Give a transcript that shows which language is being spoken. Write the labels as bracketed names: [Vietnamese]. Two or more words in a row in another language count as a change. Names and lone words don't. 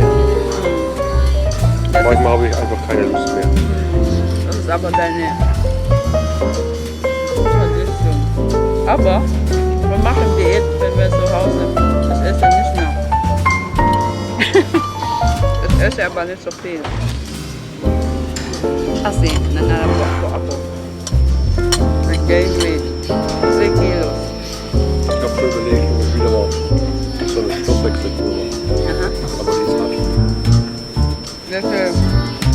[German] Manchmal habe ich einfach keine Lust mehr. Das ist aber deine Tradition. Aber wir machen Diät, wenn wir zu Hause das Essen nicht mehr. Ich esse aber nicht so viel. [Filipino] Kasi nanarapok po ako. [English] I gained weight. 3 kilos. [German] Ich habe schon überlegt, ob ich wieder mal so eine Stoffwechselkur mache. Aha. Aber die ist hart. Welche